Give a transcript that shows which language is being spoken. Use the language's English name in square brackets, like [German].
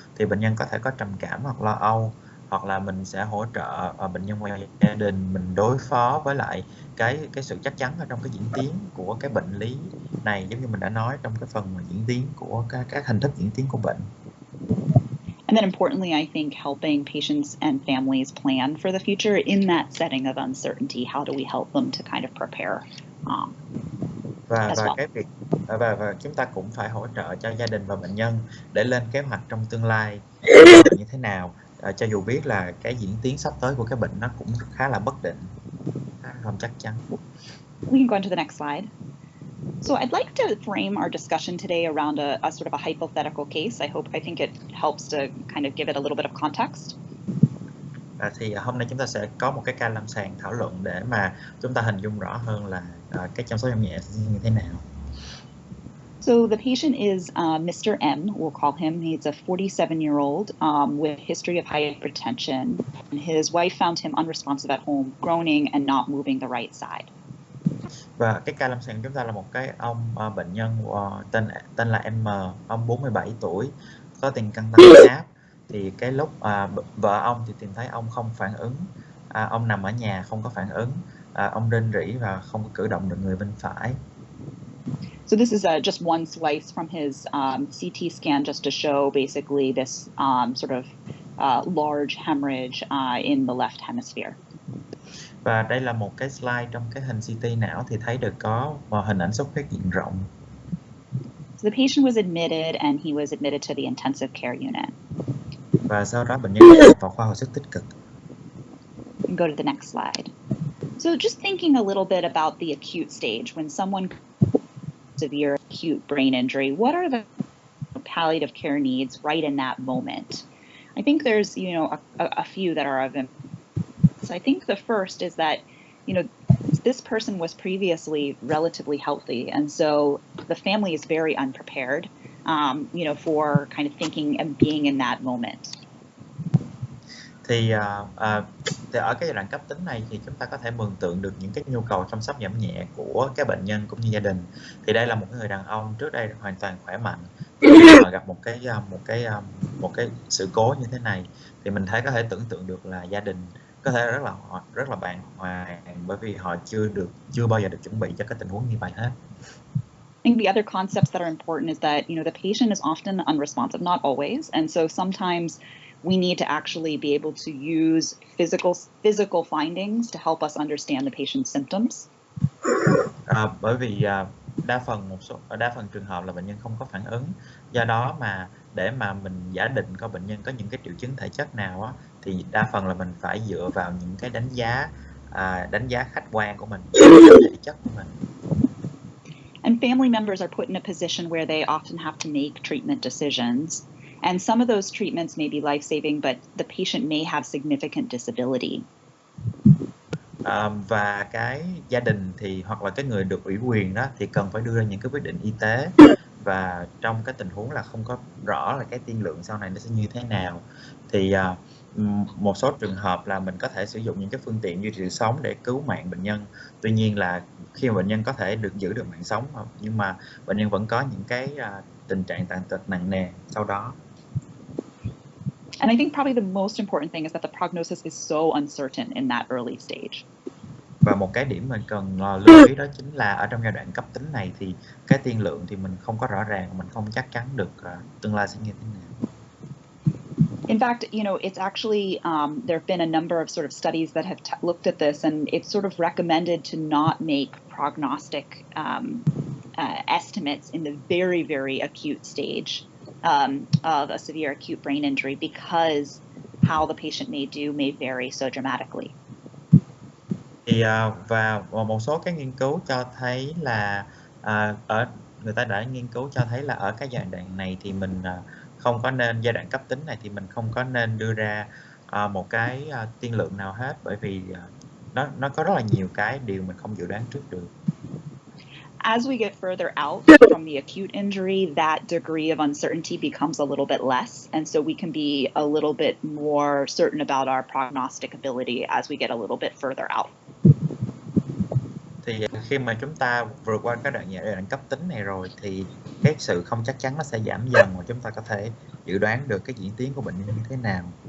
[Vietnamese] Thì bệnh nhân có thể có trầm cảm hoặc lo âu, hoặc là mình sẽ hỗ trợ bệnh nhân ngoài gia đình mình đối phó với lại cái sự chắc chắn ở trong cái diễn tiến của cái bệnh lý này, giống như mình đã nói trong cái phần diễn tiến của các hình thức diễn tiến của bệnh. [English] And then importantly, I think helping patients and families plan for the future in that setting of uncertainty. How do we help them to kind of prepare? [Vietnamese] Và chúng ta cũng phải hỗ trợ cho gia đình và bệnh nhân để lên kế hoạch trong tương lai như thế nào, cho dù biết là cái diễn tiến sắp tới của cái bệnh nó cũng khá là bất định, không chắc chắn. [English] We can go on to the next slide. So I'd like to frame our discussion today around a sort of a hypothetical case. I think it helps to kind of give it a little bit of context. [Vietnamese] Thì hôm nay chúng ta sẽ có một cái ca lâm sàng thảo luận để mà chúng ta hình dung rõ hơn là cái chăm sóc nhỏ nhẹ như thế nào. [English] So the patient is Mr. M, we'll call him. He's a 47-year-old with history of hypertension. And his wife found him unresponsive at home, groaning and not moving the right side. [Vietnamese] Và cái ca lâm sàng chúng ta là một cái ông bệnh nhân tên là M, ông 47 tuổi, có tiền căn tăng huyết áp. Thì cái lúc vợ ông thì tìm thấy ông không phản ứng, ông nằm ở nhà không có phản ứng, ông rên rỉ và không có cử động được người bên phải. [English] So this is just one slice from his CT scan, just to show basically this sort of large hemorrhage in the left hemisphere. [Vietnamese] Và đây là một cái slide trong cái hình CT não thì thấy được có hình ảnh xuất huyết diện rộng. [English] So the patient was admitted and he was admitted to the intensive care unit. [Vietnamese] Và sau đó bệnh nhân được nhập vào khoa hồi sức tích cực. [English] And go to the next slide. So just thinking a little bit about the acute stage, when someone severe acute brain injury, what are the palliative care needs right in that moment? I think there's, a few that are of importance. So I think the first is that, this person was previously relatively healthy, and so the family is very unprepared, for kind of thinking and being in that moment. [Vietnamese] Thì ở cái giai đoạn cấp tính này thì chúng ta có thể mường tượng được những cái nhu cầu chăm sóc giảm nhẹ của cái bệnh nhân cũng như gia đình. Thì đây là một người đàn ông trước đây hoàn toàn khỏe mạnh, họ gặp một cái sự cố như thế này thì mình có thể tưởng tượng được là gia đình có thể rất là bàng hoàng, bởi vì họ chưa bao giờ được chuẩn bị cho cái tình huống như vậy hết. [English] I think the other concepts that are important is that, the patient is often unresponsive, not always. And so sometimes we need to actually be able to use physical findings to help us understand the patient's symptoms. [Vietnamese] Bởi vì đa phần trường hợp là bệnh nhân không có phản ứng. Do đó mà để mà mình giả định coi bệnh nhân có những cái triệu chứng thể chất nào á, thì đa phần là mình phải dựa vào những cái đánh giá khách quan của mình, thể chất của mình. [English] And family members are put in a position where they often have to make treatment decisions. And some of those treatments may be life-saving, but the patient may have significant disability. [Vietnamese] Và cái gia đình thì hoặc là cái người được ủy quyền đó thì cần phải đưa ra những cái quyết định y tế, và trong cái tình huống là không có rõ là cái tiên lượng sau này nó sẽ như thế nào, thì một số trường hợp là mình có thể sử dụng những cái phương tiện duy trì sống để cứu mạng bệnh nhân. Tuy nhiên là khi mà bệnh nhân có thể được giữ được mạng sống, nhưng mà bệnh nhân vẫn có những cái tình trạng tàn tật nặng nề sau đó. [English] And I think probably the most important thing is that the prognosis is so uncertain in that early stage. [Vietnamese] Và một cái điểm mình cần lưu ý đó chính là ở trong giai đoạn cấp tính này thì cái tiên lượng thì mình không có rõ ràng, mình không chắc chắn được tương lai sẽ như thế nào. [English] In fact, it's actually, there have been a number of sort of studies that have looked at this, and it's sort of recommended to not make prognostic estimates in the very, very acute stage of a severe acute brain injury, because how the patient may vary so dramatically. [Vietnamese] Thì và một số cái nghiên cứu cho thấy là người ta đã nghiên cứu cho thấy là ở cái giai đoạn này thì mình không có nên, giai đoạn cấp tính này thì mình không có nên đưa ra một cái tiên lượng nào hết, bởi vì nó có rất là nhiều cái điều mình không dự đoán trước được. [English] As we get further out from the acute injury, that degree of uncertainty becomes a little bit less, and so we can be a little bit more certain about our prognostic ability as we get a little bit further out. [Vietnamese] Thì khi mà chúng ta vượt qua cái giai đoạn cấp tính này rồi thì cái sự không chắc chắn nó sẽ giảm dần, và chúng ta có thể dự đoán được cái diễn tiến của bệnh nhân như thế nào.